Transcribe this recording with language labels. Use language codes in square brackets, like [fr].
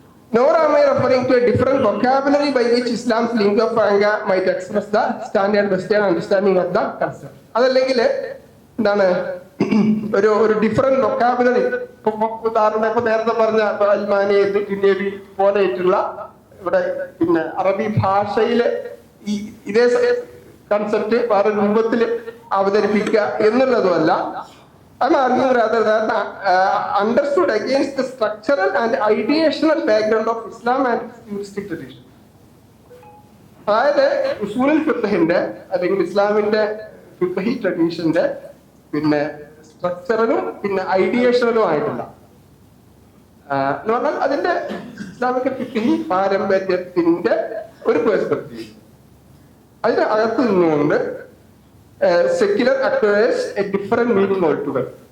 [en] Nor am I referring to a different vocabulary by which Islam's lingua franca might express the standard Western understanding of the concept. [ml] അതല്ലെങ്കിൽ എന്താണ് ഒരു ഒരു different vocabulary. ഉദാഹരണം ഇപ്പൊ നേരത്തെ പറഞ്ഞ അൽമാനിയത് ജിന്നേബി പോലെയായിട്ടുള്ള ഇവിടെ പിന്നെ അറബി ഭാഷയിലെ ഈ ഇതേ കൺസെപ്റ്റ് വേറെ രൂപത്തിൽ അവതരിപ്പിക്കുക എന്നുള്ളതുമല്ല. [en] I'm arguing rather that understood against the structural and ideational background of Islam and its juristic tradition. [ml] അതായത് ഉസൂലുൽ ഫിഖ്ഹിന്റെ അല്ലെങ്കിൽ ഇസ്ലാമിന്റെ ഫിഖ്ഹി ട്രഡീഷന്റെ പിന്നെ സ്ട്രക്ചറലും പിന്നെ ഐഡിയേഷണലും ആയിട്ടുള്ള എന്ന് പറഞ്ഞാൽ അതിന്റെ ഇസ്ലാമിക ഫിഖ്ഹി പാരമ്പര്യത്തിന്റെ ഒരു പെർസ്പെക്റ്റീവ് അതിന് അകത്ത് നിന്നുകൊണ്ട് [en] secular acquires a different meaning [ml] ഓൾട്ടുകൾ.